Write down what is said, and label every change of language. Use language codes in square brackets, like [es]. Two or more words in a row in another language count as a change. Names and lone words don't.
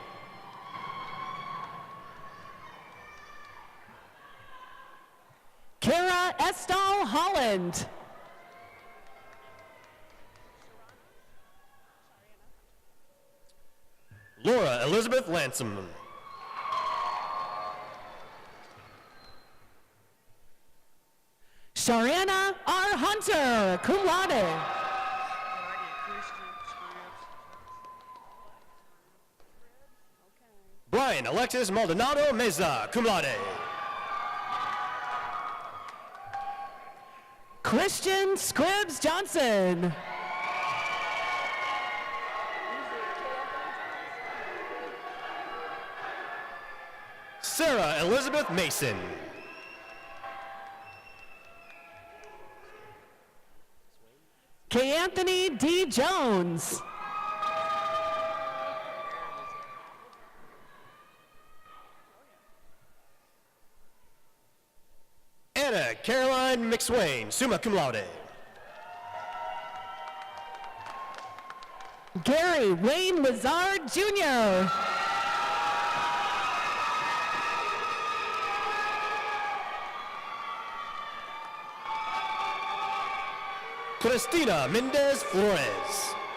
[en] Kara Estal Holland. Laura Elizabeth Lansom. Sharana R. Hunter, [la] cum laude. [en] Brian Alexis Maldonado Meza, [la] cum laude. [en] Christian Scribbs Johnson. Sarah Elizabeth Mason. K. Anthony D. Jones. Anna Caroline McSwain, [la] summa cum laude. [en] Gary Wayne Lazard Jr. Cristina Mendez Flores.